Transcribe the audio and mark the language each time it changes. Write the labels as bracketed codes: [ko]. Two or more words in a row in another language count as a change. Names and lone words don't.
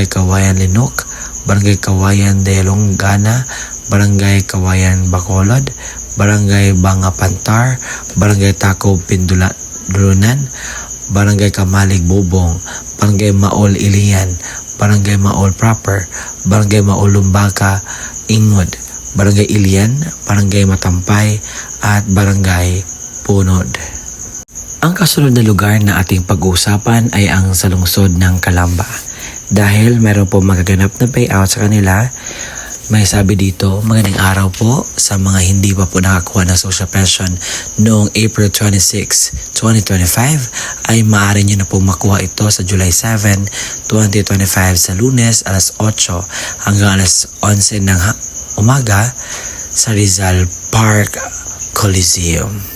[tl] Kawayan Linok, Barangay Kawayan Delonggana, Barangay Kawayan Bacolod, Barangay Bangapantar, Barangay Tako Pindulunan, Barangay Kamalig Bubong, Barangay Maol Ilian, Barangay Maol Proper, Barangay Maol Lumbaka Ingod, Barangay Ilian, Barangay Matampay at Barangay Punod. Ang kasunod na lugar na ating pag-uusapan ay ang sa lungsod ng Calamba. Dahil meron po magaganap na payout sa kanila, may sabi dito, magandang araw po sa mga hindi pa po nakakuha ng social pension noong April 26, 2025 ay maaari nyo na po makuha ito sa July 7, 2025 sa Lunes alas 8 hanggang alas 11 ng umaga sa Rizal Park Coliseum.